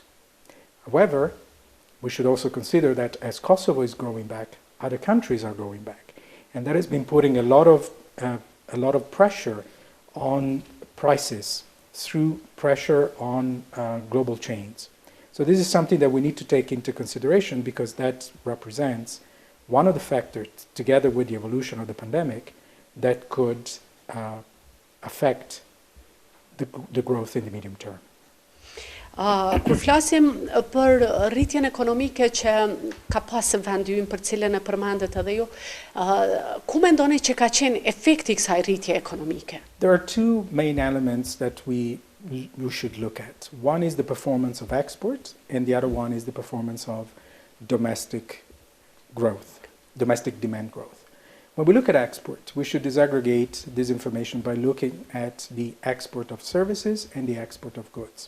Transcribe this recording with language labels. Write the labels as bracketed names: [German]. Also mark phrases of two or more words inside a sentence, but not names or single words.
[English] However, we should also consider that as Kosovo is growing back, other countries are growing back, and that has been putting a lot of pressure on prices through pressure on global chains. So this is something that we need to take into consideration because that represents one of the factors, together with the evolution of the pandemic, that could affect the growth in the medium term. [Albanian] Kur flasim për rritjen ekonomike që ka pasë vendi ynë për cilën e përmendet edhe ju, ku mendoni që ka qenë efekti i kësaj rritje ekonomike? [English] There are two main elements that we should look at. One is the performance of export, and the other one is the performance of domestic growth, domestic demand growth. When we look at export, we should disaggregate this information by looking at the export of services and the export of goods.